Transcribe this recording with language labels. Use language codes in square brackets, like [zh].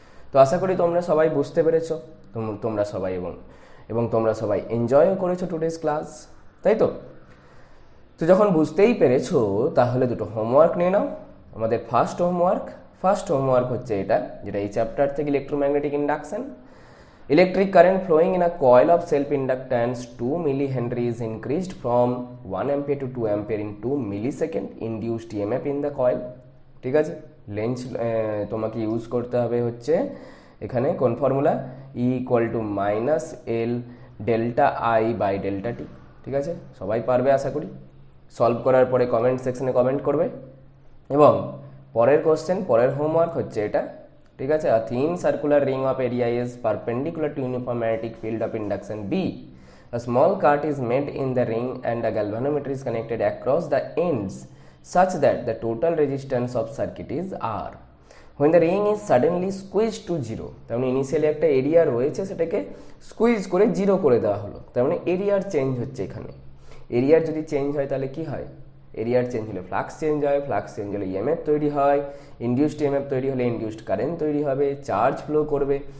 [bn] তো আশা করি তোমরা সবাই বুঝতে পেরেছো, তোমরা সবাই এবং তোমরা সবাই এনজয়ও করেছো টুডেজ ক্লাস, তাই তো। তো যখন বুঝতেই পেরেছো, তাহলে দুটো হোমওয়ার্ক নিয়ে নাও। আমাদের ফার্স্ট হোমওয়ার্ক হচ্ছে এটা, যেটা এই চ্যাপ্টার থেকে, electromagnetic induction. [en] Electric current flowing in a coil of self-inductance 2 millihenry is increased from 1 ampere to 2 ampere in 2 millisecond. Induced EMF in the coil, [bn] ঠিক আছে। লেন্স তোমাকে ইউজ করতে হবে হচ্ছে এখানে কোন formula, E equal to minus L delta I by delta টি, ঠিক আছে। সবাই পারবে আশা করি। সলভ করার পরে কমেন্ট সেকশনে কমেন্ট করবে। এবং পরের কোশ্চেন, পরের হোমওয়ার্ক হচ্ছে এটা, ঠিক আছে। [en] A thin circular ring of area is perpendicular to uniform magnetic field of induction B. A small cut is made in the ring and a galvanometer is connected across the ends such that the total resistance of circuit is R. When the ring is suddenly squeezed to 0, [bn] তার মানে initially একটা area রয়েছে, সেটাকে squeeze করে 0 করে দেওয়া হলো, তার মানে এরিয়ার চেঞ্জ হচ্ছে এখানে। এরিয়ার যদি চেঞ্জ হয় তাহলে কি হয়, এরিয়ার চেঞ্জ হলে ফ্লাক্স চেঞ্জ হয়, ফ্লাক্স চেঞ্জ হলে ইএমএফ তৈরি হয়, ইনডিউসড ইএমএফ তৈরি হলে ইনডিউসড কারেন্ট তৈরি হবে, চার্জ ফ্লো করবে।